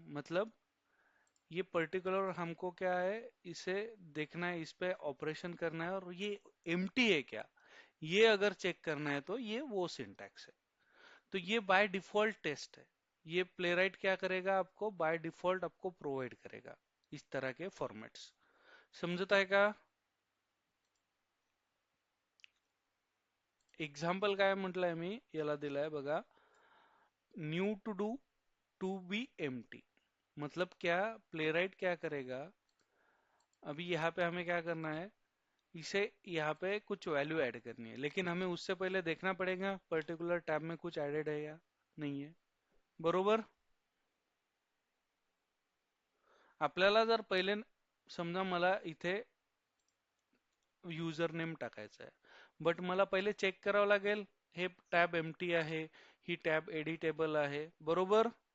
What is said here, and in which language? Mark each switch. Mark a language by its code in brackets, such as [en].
[hi] मतलब ये पर्टिकुलर हमको क्या है, इसे देखना है, इस पे ऑपरेशन करना है, और ये एम्प्टी है क्या, ये अगर चेक करना है तो ये वो सिंटैक्स है. तो ये बाय डिफॉल्ट टेस्ट है. ये प्लेराइट क्या करेगा, आपको बाय डिफॉल्ट आपको प्रोवाइड करेगा इस तरह के फॉर्मेट्स. [mr] समजत आहे का? एक्झाम्पल काय म्हटलंय मी, याला दिलाय बघा, new to do to be empty. [hi] मतलब क्या, प्लेराइट क्या करेगा, अभी यहाँ पे हमें क्या करना है, इसे यहाँ पे कुछ वैल्यू ऐड करनी है, लेकिन हमें उससे पहले देखना पड़ेगा पर्टिकुलर टैब में कुछ एडेड है या नहीं है. [mr] बरोबर? आपल्याला जर पहिले, समजा मला इथे युजर नेम टाकायचा आहे, बट मला पहिले चेक करावं लागेल हे टॅब एम्प्टी आहे, ही टॅब एडिटेबल आहे, बरोबर?